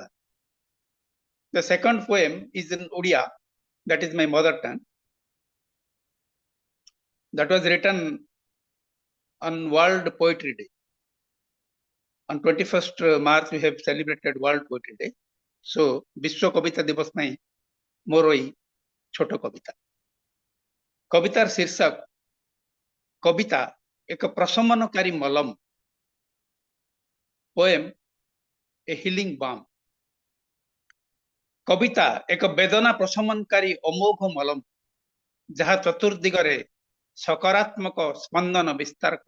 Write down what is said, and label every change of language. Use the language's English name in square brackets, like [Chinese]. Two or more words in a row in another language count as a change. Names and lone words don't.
[English] The second poem is in Odia, that is my mother tongue. That was written on World Poetry Day. On 21st March, we have celebrated World Poetry Day. [Odia] So, Vishwa Kavita Divas mein ମୋର ଏଇ ଛୋଟ କବିତା। କବିତାର ଶୀର୍ଷକ କବିତା ଏକ ପ୍ରଶମନକାରୀ ମଲମ। [English] poem a healing balm. [Odia] କବିତା ଏକ ବେଦନା ପ୍ରଶମନକାରୀ ଅମୋଘ ମଲମ, ଯାହା ଚତୁର୍ଦିଗରେ ସକାରାତ୍ମକ ସ୍ପନ୍ଦନ ବିସ୍ତାର କରେ।